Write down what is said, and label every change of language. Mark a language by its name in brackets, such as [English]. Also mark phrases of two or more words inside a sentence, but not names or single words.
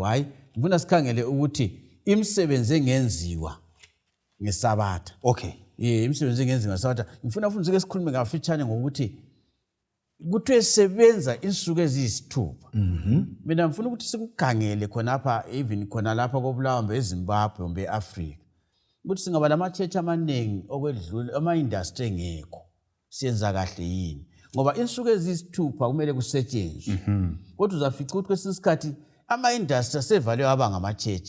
[North Ndebele] Hayi, ngifuna sikhangele ukuthi imisebenzi engenziwa ngeSabatha. Okay. Imisebenzi engenziwa ngeSabatha. Ngifuna futhi ke sikhulume ngafitshane ngokuthi kuthiwe sebenza insuku eziyisithupha. Mina ngifuna ukuthi sikukhangele khona lapha even khona lapha koBulawayo eZimbabwe kumbe eAfrika. Ukuthi singaba lama-church amaningi okwedlula ama-industry engekho. Siyenza kahle yini? Ngoba insuku eziyisithupha kumele kusetshenzwe. Kodwa uzafica ukuthi kwesinye isikhathi ama-industry asevaliwe aba ngama-church.